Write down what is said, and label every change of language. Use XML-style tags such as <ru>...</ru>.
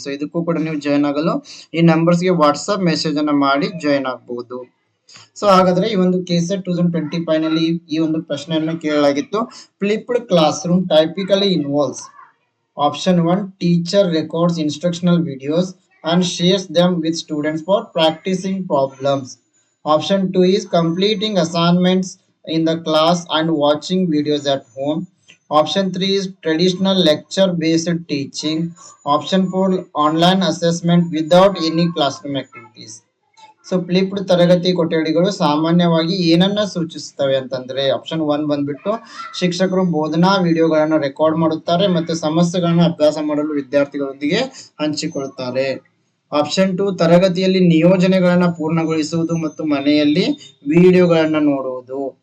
<kn>So ಇದಕ್ಕೂ ಕೂಡ ನೀವು ಜಾಯಿನ್ ಆಗಲು ಈ ನಂಬರ್ಸ್ ಗೆ ವಾಟ್ಸ್ಆಪ್ ಮೆಸೇಜ್ ಅನ್ನ ಮಾಡಿ ಜಾಯಿನ್ ಆಗಬಹುದು. ಸೊ ಹಾಗಾದ್ರೆ ಈ ಒಂದು ಕೆಸೆಟ್ 2025 ನಲ್ಲಿ ಈ ಒಂದು ಪ್ರಶ್ನೆಯನ್ನು ಕೇಳಲಾಗಿತ್ತು.</kn> <en>Flipped class room typically involves option 1 teacher records instructional videos and shares them with students for practicing problems. Option 2 is completing assignments in the class and watching videos at home. Option 3 is traditional lecture based teaching. Option 4 online assessment without any classroom activities.</en> <kn>So flipped ತರಗತಿ ಕೊಠಡಿಗಳು ಸಾಮಾನ್ಯವಾಗಿ ಏನನ್ನ ಸೂಚಿಸುತ್ತವೆ ಅಂತಂದ್ರೆ option 1 ಬಂದ್ಬಿಟ್ಟು ಶಿಕ್ಷಕರು ಬೋಧನಾ ವಿಡಿಯೋಗಳನ್ನು ರೆಕಾರ್ಡ್ ಮಾಡುತ್ತಾರೆ ಮತ್ತೆ ಸಮಸ್ಯೆಗಳನ್ನು ಅಭ್ಯಾಸ ಮಾಡಲು ವಿದ್ಯಾರ್ಥಿಗಳೊಂದಿಗೆ ಹಂಚಿಕೊಳ್ಳುತ್ತಾರೆ. ಆಪ್ಷನ್ 2 ತರಗತಿಯಲ್ಲಿ ನಿಯೋಜನೆಗಳನ್ನ ಪೂರ್ಣಗೊಳಿಸುವುದು ಮತ್ತು ಮನೆಯಲ್ಲಿ ವಿಡಿಯೋಗಳನ್ನ ನೋಡುವುದು.</kn>